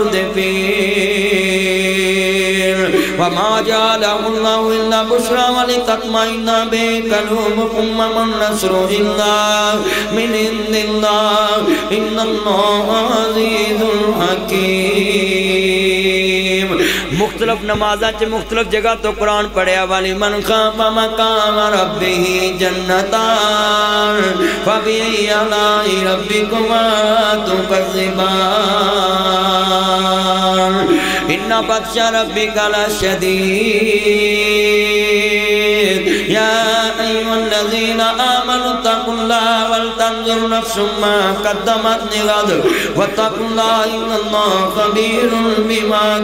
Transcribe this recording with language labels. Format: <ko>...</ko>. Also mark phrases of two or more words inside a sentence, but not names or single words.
<ar>مردفين وما جعله الله إلا بشرى ولتطمئن به قلوبكم وما النصر إلا من عند الله إن الله عزيز حكيم</ar> <pa>مختلف نمازاں چ مختلف جگہ تو قرآن پڑھیا والی</pa> <ar>من خاف مقام ربه جنتان فبأي آلاء ربكما تكذبان إن بطش ربك لشديد يا أيها الذين آمنوا اتقوا الله ولتنظر نفس ما قدمت لغد واتقوا الله إن الله خبير بما</ar>